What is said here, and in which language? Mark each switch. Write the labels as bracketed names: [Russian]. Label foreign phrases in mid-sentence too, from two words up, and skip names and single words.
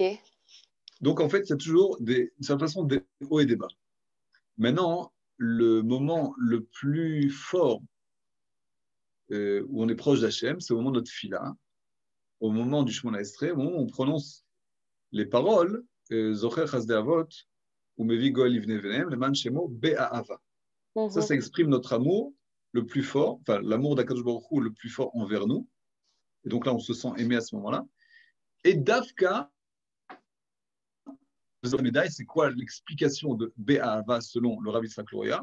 [French] Donc, en fait, il y a toujours une certaine façon des hauts et des bas. Maintenant, le moment le plus fort où on est proche d'Hachem, c'est au moment de notre fila, au moment du [Hebrew] שמונה עשרה, [French] au moment où on prononce les paroles, [Hebrew] זוכר חסדי אבות ומביא גואל לבני בניהם למען שמו באהבה. [French] Ça exprime notre amour le plus fort, enfin l'amour d' [Hebrew] הקדוש ברוך הוא [French] le plus fort envers nous. Et donc là, on se sent aimé à ce moment-là. Et Davka, deuxième médaille, c'est quoi l'explication de Be'ahava selon le Rabbi Yitzhak Luria?